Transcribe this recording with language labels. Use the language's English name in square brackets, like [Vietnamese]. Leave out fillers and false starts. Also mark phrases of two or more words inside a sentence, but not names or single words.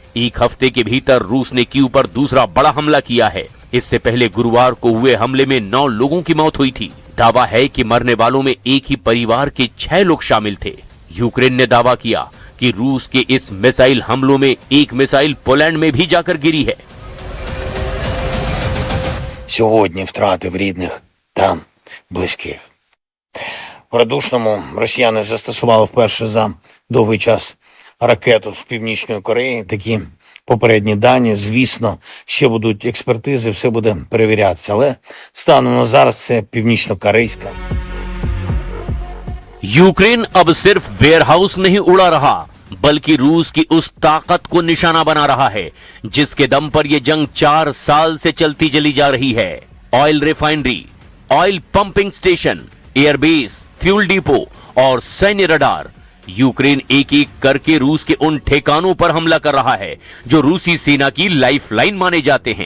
[Hindi] एक हफ्ते के भीतर रूस ने कीव पर दूसरा बड़ा हमला किया है। इससे पहले गुरुवार को हुए हमले में 9 लोगों की मौत हुई थी। दावा है कि मरने वालों में एक ही परिवार के 6 लोग शामिल थे। यूक्रेन ने दावा किया कि रूस के इस मिसाइल हमलों में एक मिसाइल पोलैंड में भी जाकर गिरी है। [Ukrainian] Сьогодні втратив рідних та близьких. В Радушному росіяни застосували вперше за довгий час ракету з Північної Кореї. Такі попередні дані, звісно, ще будуть експертизи, все буде перевірятися. Але станом на зараз це північно-корейська. [Hindi] यूक्रेन अब सिर्फ वेयरहाउस नहीं उड़ा रहा, बल्कि रूस की उस ताकत को निशाना बना रहा है जिसके दम पर यह जंग 4 साल से चलती चली जा रही है। [English] oil refinery, oil pumping station, airbase, fuel depot [Hindi] और सैन्य रडार, यूक्रेन एक एक करके रूस के उन ठिकानों पर हमला कर रहा है जो रूसी सेना की लाइफलाइन माने जाते हैं।